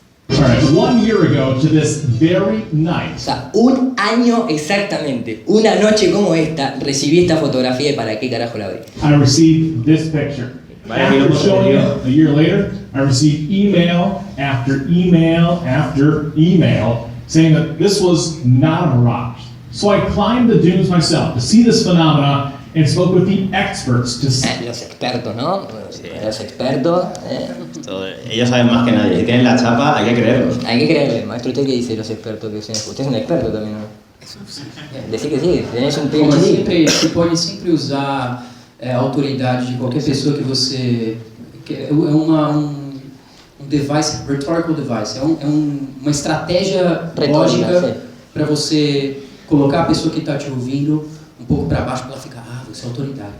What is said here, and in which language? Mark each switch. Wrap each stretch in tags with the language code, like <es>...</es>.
<en>Alright, 1 year ago to this very night.</en> <es>O sea, un año exactamente, una noche como esta, recibí esta fotografía y para qué carajo la abrí.</es> <en>I received this picture. After showing it a year later, I received email after email after email saying that this was not a mirage. So I climbed the dunes myself to see this phenomena and spoke with the experts to</en> <es>Los expertos, ¿no? Los expertos. Ellos saben más que nadie. Si tienen la chapa, hay que creerlo. Hay que creerle, maestro. ¿Usted qué dice los expertos? Usted es un experto también, ¿no? Decir que sí, tenés un Como</es> <en>PhD.</en> <pt>sempre, você pode sempre usar a autoridade de qualquer pessoa que você... É um device,</pt> <en>rhetorical device,</en> <pt>uma estratégia Retórica, lógica para você colocar a pessoa que está te ouvindo um pouco para baixo para ela ficar, você é autoridade.</pt>